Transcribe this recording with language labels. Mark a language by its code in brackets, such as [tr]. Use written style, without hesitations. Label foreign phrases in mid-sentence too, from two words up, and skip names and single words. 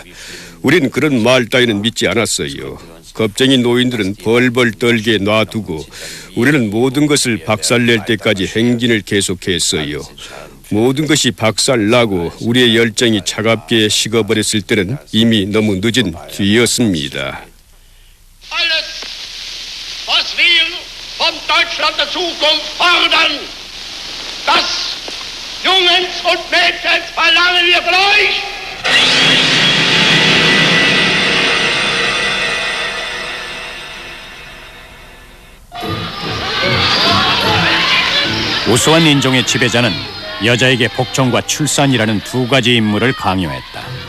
[ko] 우린 그런 말 따위는 믿지 않았어요. 겁쟁이 노인들은 벌벌 떨게 놔두고 우리는 모든 것을 박살낼 때까지 행진을 계속했어요. 모든 것이 박살나고 우리의 열정이 차갑게 식어버렸을 때는 이미 너무 늦은 뒤였습니다. [de] Alles, was wir von Deutschland der Zukunft fordern, das Jungens und Mädchens verlangen wir von euch. [ko] 우수한 인종의 지배자는 여자에게 복종과 출산이라는 두 가지 임무를 강요했다.